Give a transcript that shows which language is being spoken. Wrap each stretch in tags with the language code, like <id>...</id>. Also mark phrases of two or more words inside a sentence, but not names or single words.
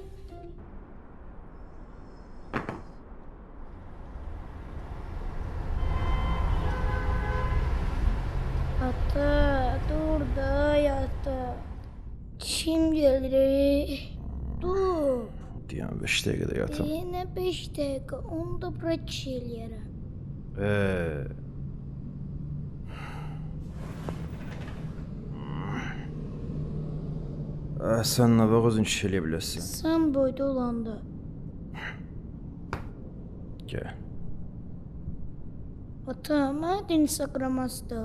<az>Ata, dur da yata.</az> <tr>Kim gelir? Dur.</tr> <az>Deyəm 5 dəqiqədə yatım.</az> <tr>Yine 5 dakika. Onu da bırak şeylere.</tr> <az>Sən nə vaxt özün kişi eləyə bilərsən? Sen boyda olanda. Gəl. Ata, mən də Instagram'da.</az>